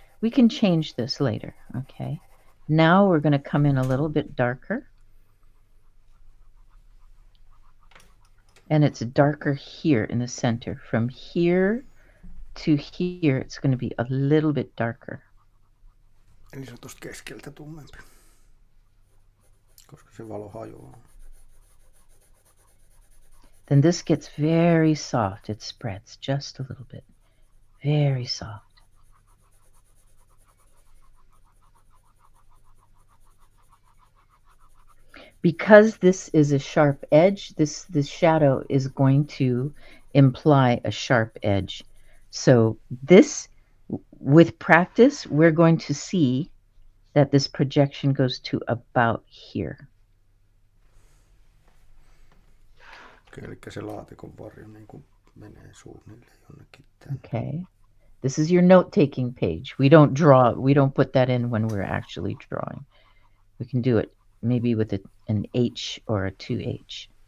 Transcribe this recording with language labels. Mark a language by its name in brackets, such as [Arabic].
[English] We can change this later, okay? Now we're going to come in a little bit darker. And it's darker here in the center. From here to here, it's going to be a little bit darker. [Finnish] Eli se on tuosta keskeltä tummempi, koska se valo hajoaa. [English] Then this gets very soft. It spreads just a little bit. Very soft. Because this is a sharp edge, this shadow is going to imply a sharp edge. So this, with practice, we're going to see that this projection goes to about here. [Finnish] Eli se laatikon varjo niin kuin menee suunnilleen jonnekin tänne. [English] Okay. This is your note-taking page. We don't draw, we don't put that in when we're actually drawing. We can do it maybe with an H or a 2H.